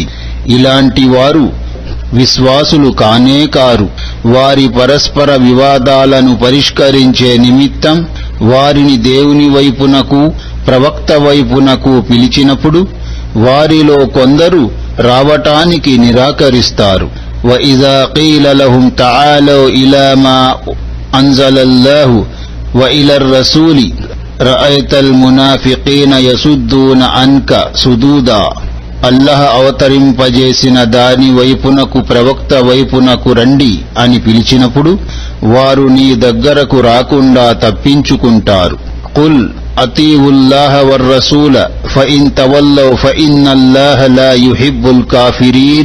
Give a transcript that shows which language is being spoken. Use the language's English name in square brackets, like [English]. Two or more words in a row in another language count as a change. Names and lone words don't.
[Telugu] ఇలాంటి వారు విశ్వాసులు కానే కారు. వారి పరస్పర వివాదాలను పరిష్కరించే నిమిత్తం వారిని దేవుని వైపునకు, ప్రవక్త వైపునకు పిలిచినప్పుడు వారిలో కొందరు రావటానికి నిరాకరిస్తారు. [Arabic] وَإِذَا قِيلَ لَهُمْ تَعَالَوْا إِلَى مَا أَنزَلَ اللَّهُ وَإِلَى الرَّسُولِ رَأَيْتَ الْمُنَافِقِينَ يَصُدُّونَ عَنْكَ صُدُودًا. [Telugu] అల్లాహ్ అవతరింపజేసిన దాని వైపునకు, ప్రవక్త వైపునకు రండి అని పిలిచినప్పుడు వారు నీ దగ్గరకు రాకుండా తప్పించుకుంటారు. [Arabic] قل أطيعوا الله والرسول فإن تولوا فإن الله لا يحب الكافرين.